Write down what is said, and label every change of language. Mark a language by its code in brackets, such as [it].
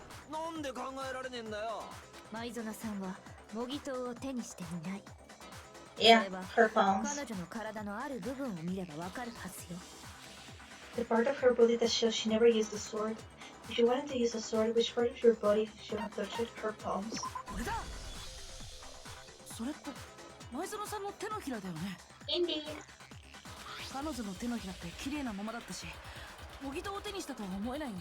[ja] なんで考えられねえんだよ。舞園さんは模擬刀を手にしていない。 [en] Yeah, [ja] それは [en] her palms. [ja] 彼女の体のある部分を見ればわかるはずよ。 [en] The part of her body that shows she never used the sword. If you wanted to use the sword, which part of your body should have touched it? Her palms. [ja] これだ。それって舞園さんの手のひらだよね。 [en] Indeed. [ja] 彼女の手のひらって綺麗なままだったし、模擬刀を手にしたとは思えないよ